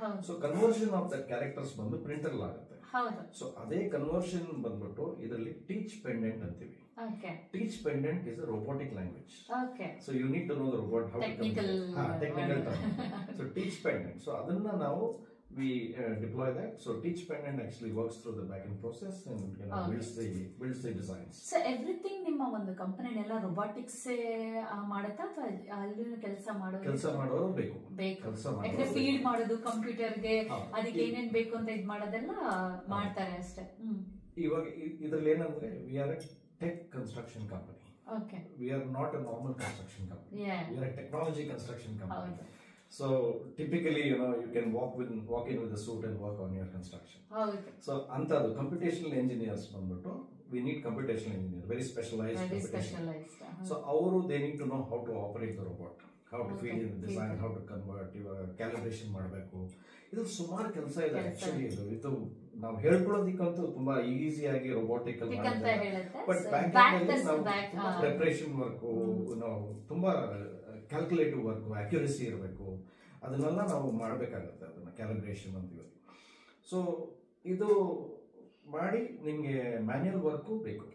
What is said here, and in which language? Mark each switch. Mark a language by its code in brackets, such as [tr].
[kn] So conversion of the characters ಬಂದು printer ಆಗುತ್ತೆ. So ಅದೇ ಕನ್ವರ್ಷನ್ ಬಂದ್ಬಿಟ್ಟು ಇದರಲ್ಲಿ ಟೀಚ್ ಪೆಂಡೆಂಟ್ ಅಂತೀವಿ. [en] Teach pendant is a robotic language. So you need to know the robot how technical term. So teach pendant, so [kn] ಅದನ್ನ ನಾವು [en] we deploy that. So teach pendant actually works through the backend process and builds the designs. So everything [kn] ನಿಮ್ಮ ಒಂದು ಕಂಪನಿನೆಲ್ಲ robotics ಮಾಡುತ್ತಾ ಅಥವಾ ಅಲ್ಲಿ ಕೆಲಸ ಮಾಡೋರು ಬೇಕು ಯಾಕಂದ್ರೆ ಫೀಡ್ ಮಾಡೋದು ಕಂಪ್ಯೂಟರ್ಗೆ ಅದಕ್ಕೆ ಏನೇನ್ ಬೇಕು ಅಂತ ಇದು ಮಾಡೋದೆಲ್ಲ ಮಾಡ್ತಾರೆ ಅಷ್ಟೇ. ಇವಾಗ ಇದ್ರಲ್ಲಿ ಏನಂದ್ರೆ [en] we are a tech construction company. Okay. We are not a normal construction company. We are a technology construction company. So typically, you can walk in with a suit and work on your construction. So antadu computational engineers bandu, we need computational engineers, very specialized. So they need to know how to operate the robot, how to feed in the design, how to convert, calibration [kn] ಮಾಡಬೇಕು. ಇದು ಸುಮಾರು ಕೆಲಸ ಇದೆ actually. ಇದು ನಾವು ಹೇಳ್ಕೊಳ್ಳೋದಕ್ಕಂತೂ ತುಂಬಾ easy ಆಗಿ robotic ಅಲ್ಲಿ ಬಟ್ ಬ್ಯಾಕ್ ಪ್ರಿಪರೇಷನ್ ವರ್ಕ್, ತುಂಬಾ ಕ್ಯಾಲ್ಕುಲೇಟಿವ್ ವರ್ಕ್, ಅಕ್ಯುರಸಿ ಇರಬೇಕು, ಅದನ್ನೆಲ್ಲ ನಾವು ಮಾಡಬೇಕಾಗುತ್ತೆ. ಅದನ್ನ ಕ್ಯಾಲಿಬ್ರೇಷನ್ ಅಂತೀವಿ. ಸೊ ಇದು ಮಾಡಿ ನಿಮ್ಗೆ ಮ್ಯಾನ್ಯಲ್ ವರ್ಕು ಬೇಕು.